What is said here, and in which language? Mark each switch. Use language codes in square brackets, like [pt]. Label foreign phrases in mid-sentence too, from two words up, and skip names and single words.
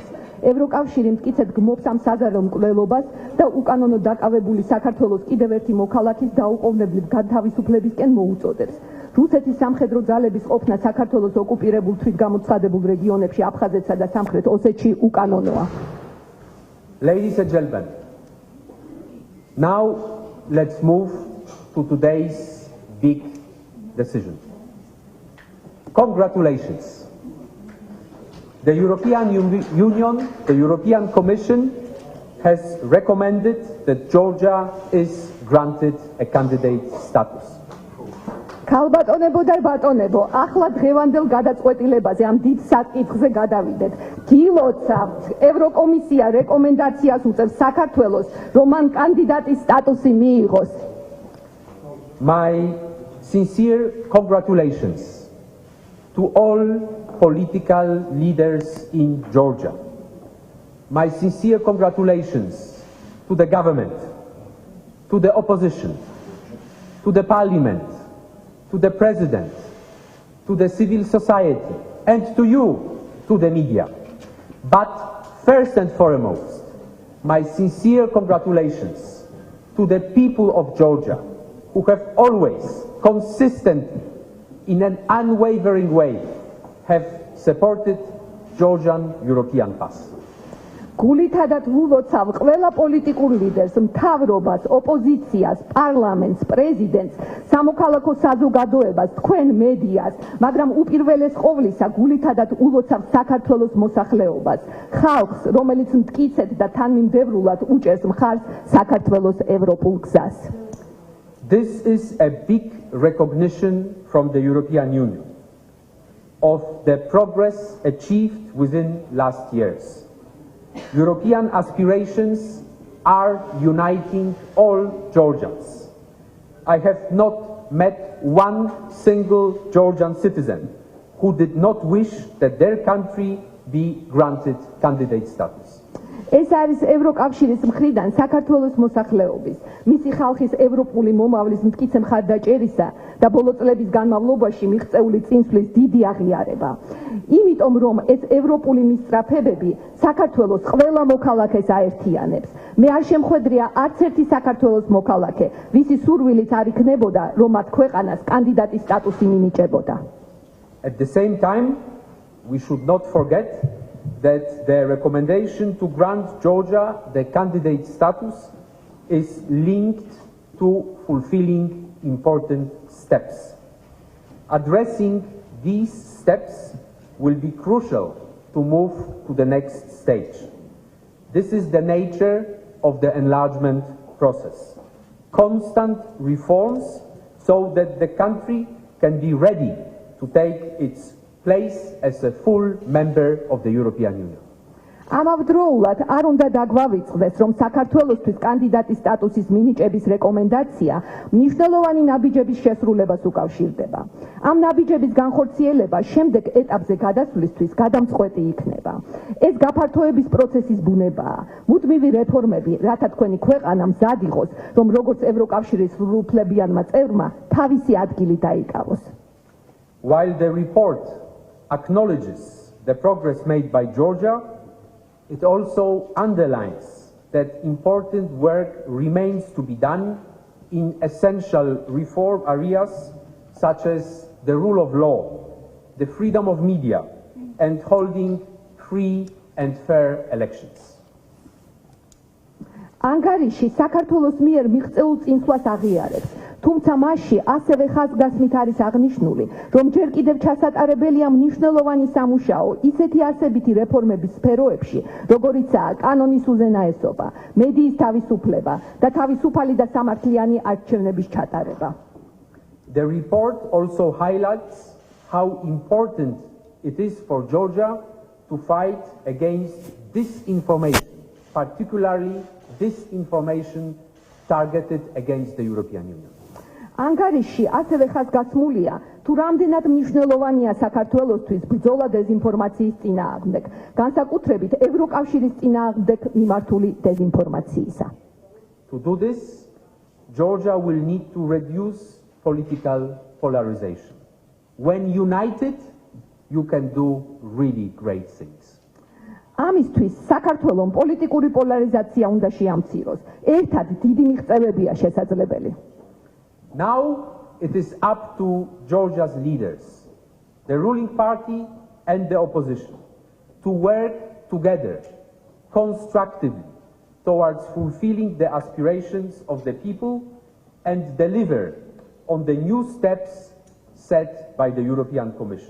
[ka] ევროკავშირი მტკიცედ გმობს ამ საზარო მკვლელობას და უკანონო დაკავებული საქართველოს კიდევ ერთი მოქალაქის დაუყოვნებლივ განთავისუფლებისკენ მოუწოდებს. რუსეთის სამხედრო ძალების ყოფნა საქართველოს ოკუპირებულ თვითგამოცხადებულ რეგიონებში აფხაზეთსა და სამხრეთ ოსეთში უკანონოა. [en] Ladies and gentlemen, now let's move to today's big decision. Congratulations. The European Union, the European Commission has recommended that Georgia is granted a candidate status. [ka] ქალბატონებო და ბატონებო, ახლა დღევანდელ გადაწყვეტილებაზე ამ დიდ საკითხზე გადავიდეთ. გილოცავთ, ევროკომისია რეკომენდაციას უწევს საქართველოს, რომ მან კანდიდატის სტატუსი მიიღოს. [en] My sincere congratulations to all political leaders in Georgia. My sincere congratulations to the government, to the opposition, to the parliament, to the president, to the civil society, and to you, to the media. But first and foremost, my sincere congratulations to the people of Georgia, who have always, consistently, in an unwavering way, have supported Georgian European path. [ka] გულითადად ვულოცავ ყველა პოლიტიკურ ლიდერს, მთავრობას, ოპოზიციას, პარლამენტს, პრეზიდენტს, სამოქალაქო საზოგადოებას, თქვენ მედიას, მაგრამ უპირველეს ყოვლისა გულითადად ულოცავ საქართველოს მოსახლეობას, ხალხს, რომელიც მტკიცედ და თანმიმდევრულად უჭერს მხარს საქართველოს ევროპულ გზას. [en] This is a big recognition from the European Union of the progress achieved within last years. European aspirations are uniting all Georgians. I have not met one single Georgian citizen who did not wish that their country be granted candidate status. [ka] ეს არის ევროკავშირის მხრიდან საქართველოს მოსახლეობის, მისი ხალხის ევროპული მომავლის მტკიცე მხარდაჭერისა და ბოლო წლების განმავლობაში მიღწეული წინსვლის დიდი აღიარება. იმიტომ რომ ეს ევროპული მისწრაფებები საქართველოს ყველა მოქალაქეს აერთიანებს. მე არ შემხვედრია არც ერთი საქართველოს მოქალაქე, ვისი სურვილით არ იქნებოდა, რომ მათ ქვეყანას კანდიდატის სტატუსი მინიჭებოდა. [en] At the same time, we should not forget that the recommendation to grant Georgia the candidate status is linked to fulfilling important steps. Addressing these steps will be crucial to move to the next stage. This is the nature of the enlargement process. Constant reforms so that the country can be ready to take its place as a full member of the European Union. [ka] ამავდროულად არ უნდა დაგვავიწყდეს, რომ საქართველოსთვის კანდიდატის სტატუსის მინიჭების რეკომენდაცია მნიშვნელოვანი ნაბიჯების შესრულებას უკავშირდება. ამ ნაბიჯების განხორციელება შემდეგ ეტაპზე გადასვლისთვის გადამწყვეტი იქნება. ეს გაფართოების პროცესის ბუნებაა. მუდმივი რეფორმები, რათა თქვენი ქვეყანა მზად იყოს, რომ როგორც ევროკავშირის სრულუფლებიანმა წევრმა თავისი ადგილი დაიკავოს. [en] While the report acknowledges the progress made by Georgia, it also underlines that important work remains to be done in essential reform areas such as the rule of law, the freedom of media, and holding free and fair elections. [ka] ანგარიში საქართველოს მიერ მიღწეულ წინსვლას აღიარებს, თუმცა მასში ასევე ხაზგასმით არის აღნიშნული, რომ ჯერ კიდევ ჩასატარებელია მნიშვნელოვანი სამუშაო ისეთი არსებითი რეფორმების სფეროებში, როგორიცაა კანონის უზენაესობა, მედიის თავისუფლება და თავისუფალი და სამართლიანი არჩევნების ჩატარება. [en] The report also highlights how important it is for Georgia to fight against disinformation, particularly disinformation targeted against the European Union. [ka] ანგარიში ასევე ხაზგასმულია, თუ რამდენად მნიშვნელოვანია საქართველოსთვის ბრძოლა დეზინფორმაციის წინააღმდეგ, განსაკუთრებით ევროკავშირის წინააღმდეგ მიმართული დეზინფორმაციისა. [en] To do this, Georgia will need to reduce political polarization. When united, you can do really great things. [ka] ამისთვის საქართველოს პოლიტიკური პოლარიზაცია უნდა შეამციროს. ერთად დიდი მიღწევებია შესაძლებელი. [en] Now it is up to Georgia's leaders, the ruling party and the opposition, to work together constructively towards fulfilling the aspirations of the people and deliver on the new steps set by the European Commission.